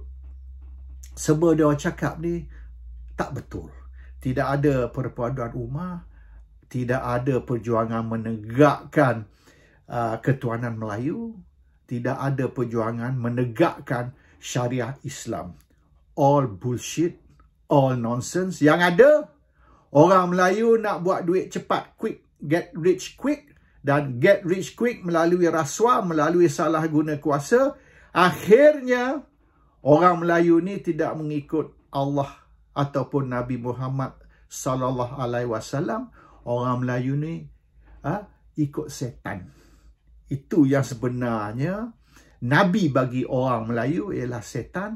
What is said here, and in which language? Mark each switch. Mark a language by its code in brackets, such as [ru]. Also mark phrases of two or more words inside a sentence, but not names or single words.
[ms] Semua dia orang cakap ni tak betul. Tidak ada perpaduan ummah. Tidak ada perjuangan menegakkan ketuanan Melayu. Tidak ada perjuangan menegakkan syariah Islam. [en] All bullshit. All nonsense. [ms] Yang ada, orang Melayu nak buat duit cepat, [en] quick, get rich quick, [ms] dan [en] get rich quick [ms] melalui rasuah, melalui salah guna kuasa. Akhirnya, orang Melayu ni tidak mengikut Allah ataupun Nabi Muhammad [ar] صلى الله عليه وسلم. [ms] Orang Melayu ni ikut setan. Itu yang sebenarnya Nabi bagi orang Melayu ialah setan.